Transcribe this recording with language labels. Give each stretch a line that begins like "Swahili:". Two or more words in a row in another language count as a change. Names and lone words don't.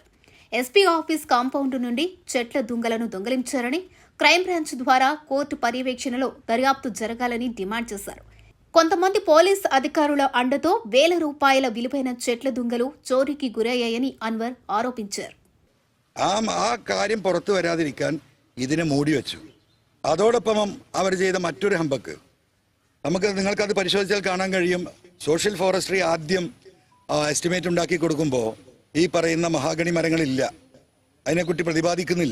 English: SP office compound
Telugu: నుండి చెట్ల దుంగలను దొంగిలించారని,
English: crime branch
Telugu: ద్వారా కోర్టు పర్యవేక్షణలో దర్యాప్తు జరగాలని డిమాండ్ చేశారు. కొంతమంది పోలీస్ అధికారుల అండతో వేల రూపాయల విలువైన చెట్ల దుంగలు చోరీకి గురయ్యాయని అన్వర్ ఆరోపించారు.
Malayalam: ആ കാര്യം പുറത്തു വരാതിരിക്കാൻ ഇതിനെ മൂടിവെച്ചു. അതോടൊപ്പം അവർ ചെയ്ത മറ്റൊരു ഹമ്പക്ക് നിങ്ങൾക്കത് പരിശോധിച്ചാൽ കാണാൻ കഴിയും.
English: social forestry
Malayalam: ആദ്യം എസ്റ്റിമേറ്റ് ഉണ്ടാക്കി കൊടുക്കുമ്പോൾ ഈ പറയുന്ന മഹാഗണി മരങ്ങളില്ല, അതിനെക്കുറിച്ച് പ്രതിപാദിക്കുന്നില്ല.